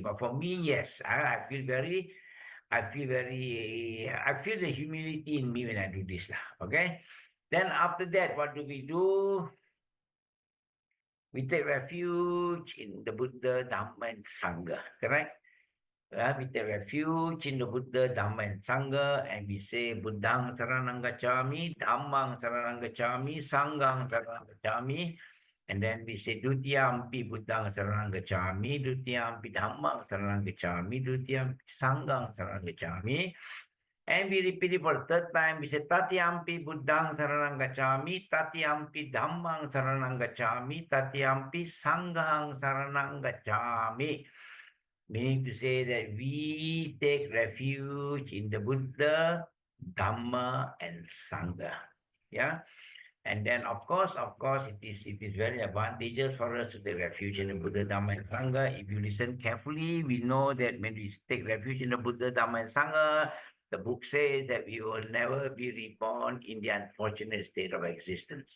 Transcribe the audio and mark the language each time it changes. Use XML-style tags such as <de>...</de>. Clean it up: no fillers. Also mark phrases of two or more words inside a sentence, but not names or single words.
<en>But for me, yes, I feel the humility in me when I do this. Okay? Then after that, what do? We take refuge in the Buddha, Dhamma, and Sangha. Correct? We take refuge in the Buddha, Dhamma, and Sangha, and we say,</en> <pi>Buddhang saranang gacchami, Dhammang saranang gacchami, Sanghang saranang gacchami,</pi> <en>and then we say,</en> <pi>Dutiyampi Buddhang saranang gacchami, Dutiyampi Dhammang saranang gacchami, Dutiyampi Sanghang saranang gacchami,</pi> <en>and we repeat it for the 3rd time. We say,</en> <pi>Tatiyampi Buddhang saranang gacchami, Tatiyampi Dhammang saranang gacchami, Tatiyampi Sanghang saranang gacchami.</pi> <en>Meaning to say that we take refuge in the Buddha, Dhamma, and Sangha. Yeah. And then, of course, it is very advantageous for us to take refuge in the Buddha, Dhamma, and Sangha. If you listen carefully, we know that when we take refuge in the Buddha, Dhamma, and Sangha, the book says that we will never be reborn in the unfortunate state of existence.</en>